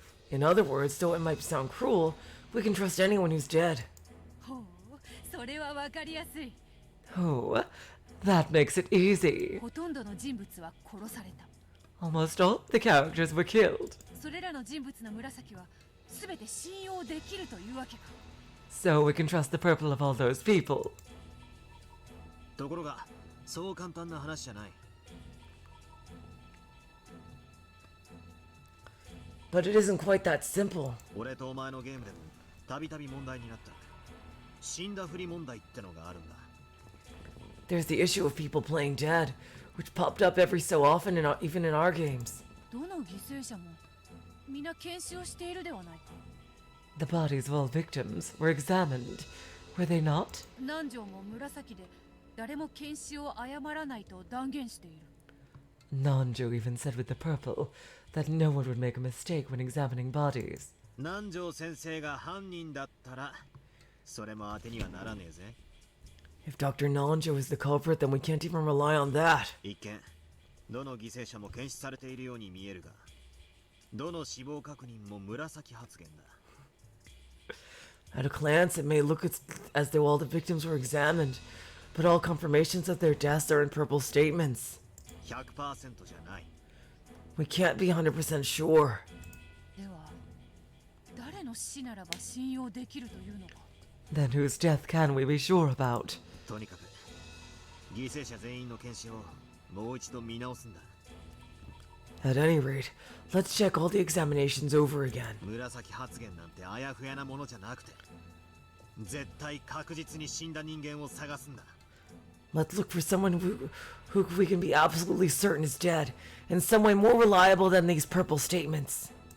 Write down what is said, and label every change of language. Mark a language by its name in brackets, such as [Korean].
[English] In other words, though it might sound cruel, we can trust anyone who's dead. [Japanese] ほう、それはわかりやすい。 [English] Oh, that makes it easy. [Japanese] ほとんどの人物は殺された。 [English] Almost all of the characters were killed. [Japanese] それらの人物の紫は全て信用できるというわけか。 [English] So we can trust the purple of all those people. [Japanese] ところがそう簡単な話じゃない。 [English] But it isn't quite that simple. [Japanese] 俺とお前のゲームでもたびたび問題になった死んだふり問題ってのがあるんだ。 [English] There's the issue of people playing dead, which popped up every so often, even in our games. [Japanese] どの犠牲者も皆検視をしているではないか。 [English] The bodies of all victims were examined, were they not? [Japanese] 南條も紫で誰も検視を誤らないと断言している。 [English] Nanjo even said with the purple that no one would make a mistake when examining bodies. [Japanese] 南條先生が犯人だったらそれも当てにはならねえぜ。 [English] If Dr. Nanjo is the culprit, then we can't even rely on that. [Japanese] 一見どの犠牲者も検視されているように見えるが、どの死亡確認も紫発言だ。 [English] At a glance, it may look as though all the victims were examined, but all confirmations of their deaths are in purple statements. [Japanese] 100% じゃない。 [English] We can't be 100% sure. [Japanese] では誰の死ならば信用できるというのか。 [English] Then whose death can we be sure about? [Japanese] とにかく犠牲者全員の検視をもう一度見直すんだ。 [English] At any rate, let's check all the examinations over again. [Japanese] 紫発言なんてあやふやなものじゃなくて、絶対確実に死んだ人間を探すんだ。 [English] Let's look for someone who we can be absolutely certain is dead, in some way more reliable than these purple statements.